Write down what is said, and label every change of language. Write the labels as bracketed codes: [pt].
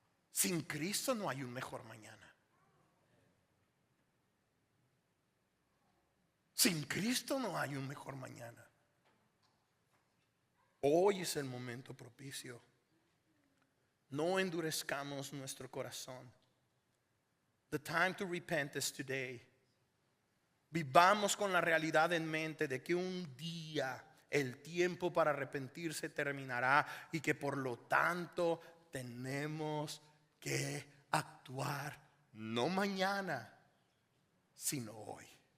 [es] Sin Cristo no hay un mejor mañana. Sin Cristo no hay un mejor mañana. Hoy es el momento propicio. No endurezcamos nuestro corazón. [en] The time to repent is today. [es] Vivamos con la realidad en mente de que un día el tiempo para arrepentirse terminará y que por lo tanto tenemos que actuar no mañana, sino hoy.